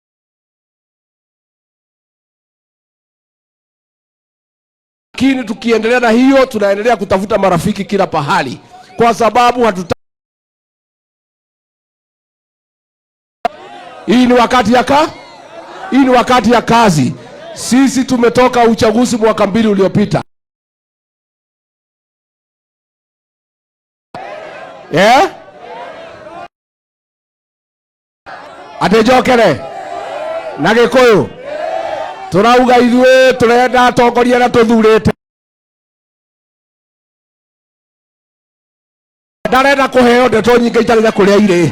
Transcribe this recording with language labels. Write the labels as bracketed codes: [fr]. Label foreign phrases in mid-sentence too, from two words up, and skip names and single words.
[sw] Lakini tukiendelea na hiyo, tunaendelea kutafuta marafiki kila pahali, kwa sababu hii ni wakati ya kazi. Sisi tumetoka uchaguzi mwaka 2 uliopita. [ki] Atejokere na Gikuyu turauga ithue turenda atongoria na tuthurite ndarenda kuheo ndeto nyingi itari na kuria ire.